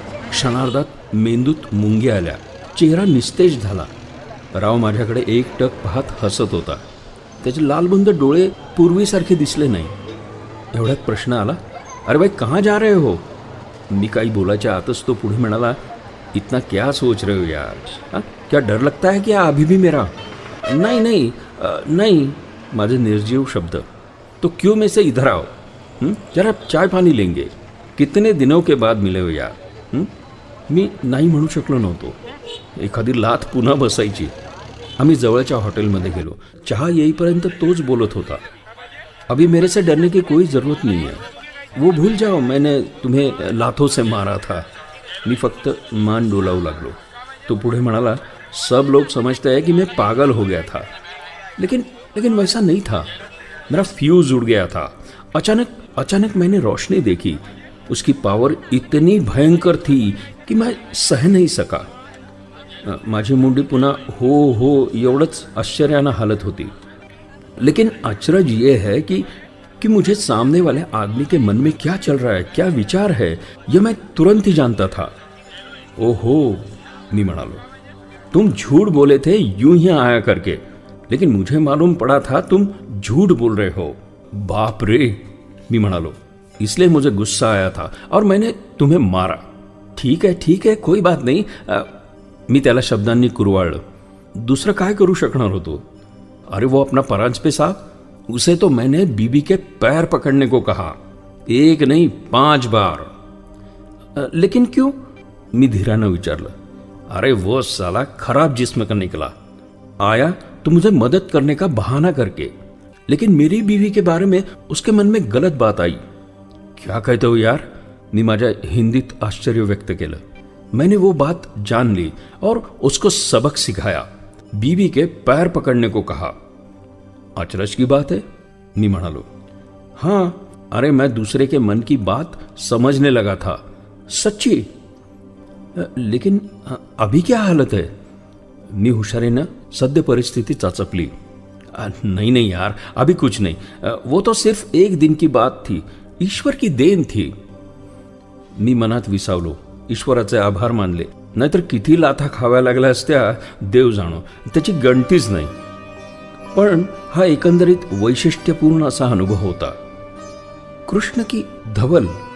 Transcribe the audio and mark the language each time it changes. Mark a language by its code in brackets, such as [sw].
[mr] क्षणार्धात मेंदूत मुंग्या आल्या, चेहरा निस्तेज झाला. राव माझ्याकडे एकटक पाहत हसत होता. त्याचे लालबुंद डोळे पूर्वीसारखे दिसले नाही. एवढ्यात प्रश्न आला, [hi] अरे भाई कहाँ जा रहे हो? [mr] मी काही बोलायच्या आतच तो पुढे म्हणाला, [hi] इतना क्या सोच रहे हो यार, हाँ? क्या डर लगता है क्या अभी भी मेरा? नहीं नहीं नहीं, [mr] माझे निर्जीव शब्द. [hi] तो क्यों में से इधर आओ, जरा चाय पानी लेंगे, कितने दिनों के बाद मिले हो यार. [mr] मी नाही म्हणू शकलो नव्हतो. एखादी लाथ पुन्हा बसायची. आम्ही जवळच्या हॉटेलमध्ये गेलो. चहा येईपर्यंत तोच बोलत होता. [hi] अभी मेरे से डरने की कोई ज़रूरत नहीं है, वो भूल जाओ मैंने तुम्हें लाथों से मारा था. [mr] मी फक्त मान डोलावू लागलो. तो पुढे म्हणाला, [hi] सब लोग समझते हैं कि मैं पागल हो गया था, लेकिन वैसा नहीं था. मेरा फ्यूज़ उड़ गया था. अचानक मैंने रोशनी देखी. उसकी पावर इतनी भयंकर थी कि मैं सह नहीं सका. [mr] माझी मुंडी पुन्हा हो एवढंच आश्चर्यानं हालत होती. [hi] लेकिन अचरज ये है कि मुझे सामने वाले आदमी के मन में क्या चल रहा है, क्या विचार है, यह मैं तुरंत ही जानता था. [mr] ओहो, मी म्हणालो, [hi] तुम झूठ बोले थे यूं ही आया करके, लेकिन मुझे मालूम पड़ा था तुम झूठ बोल रहे हो. [mr] बाप रे, मी म्हणालो, [hi] इसलिए मुझे गुस्सा आया था और मैंने तुम्हें मारा. ठीक है कोई बात नहीं. [mr] मी त्याला शब्दांनी कुरवाळलं. दुसरं काय करू शकणार होतो? [hi] अरे वो अपना परांजपे साहब, उसे तो मैंने बीबी के पैर पकड़ने को कहा, एक नहीं 5 बार. लेकिन क्यों? [mr] मी धीरानं विचारलं. [hi] अरे वो साला खराब जिस्म का निकला. आया तो मुझे मदद करने का बहाना करके, लेकिन मेरी बीवी के बारे में उसके मन में गलत बात आई. क्या कहते हो यार? [mr] मी माझ्या हिंदीत आश्चर्य व्यक्त केलं. [hi] मैंने वो बात जान ली और उसको सबक सिखाया. बीवी के पैर पकड़ने को कहा. अचरज की बात है, [mr] मी म्हणालो. [hi] हाँ, अरे मैं दूसरे के मन की बात समझने लगा था, सच्ची. लेकिन अभी क्या हालत है? [mr] मी हुशारीनं सद्य परिस्थिती चाचपली. [hi] नहीं यार, अभी कुछ नहीं. वो तो सिर्फ एक दिन की बात थी, ईश्वर की देन थी. [mr] मी मनात विसावलो. ईश्वराचे आभार मानले. नाहीतर किती लाथा खाव्या लागल्या असत्या देव जाणो, त्याची गणतीच नाही. पण हा एकंदरीत वैशिष्ट्यपूर्ण असा अनुभव होता. कृष्ण की धवल.